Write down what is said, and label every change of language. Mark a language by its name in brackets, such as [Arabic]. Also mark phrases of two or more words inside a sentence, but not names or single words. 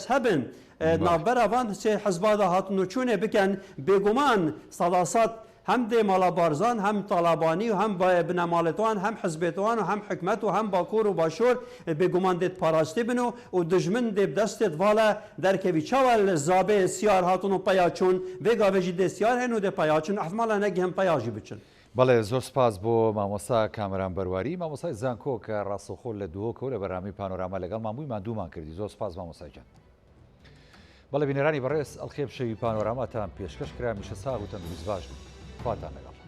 [Kurdish] hebin navbera van sê hezba da hatin û çûnê bikin bêguman sedasat hem dê mala Barzan hem Talabanî û hem binemalêtwan hem hizbêtwan û hem hikûmet û hem Bakur û Başûr bêguman dê parastî bin û dijmin dê bi destê vala derkevî çawa li zabê siyar hatin û peya çûn vê gavê jî dê siyar hene û dê peya çûn ehtimala ne gihin peya jî biçin [Central Kurdish] بەڵێ زۆر سپاس بۆ مامۆستا کامەران بەرواری مامۆسای زانکۆ کە ڕاستەوخۆ لە دووەکەوە لە بەرامی پانۆراما لەگەڵ مامووی مادوومان کردی زۆر سپاس مامۆسای جان بەڵێ بینەرانی بەڕێز ئەڵخێب شەوی پانۆراماتان پێشکەش کرا میشە ساغ و تەندروست باش خواتان لەگەڵ.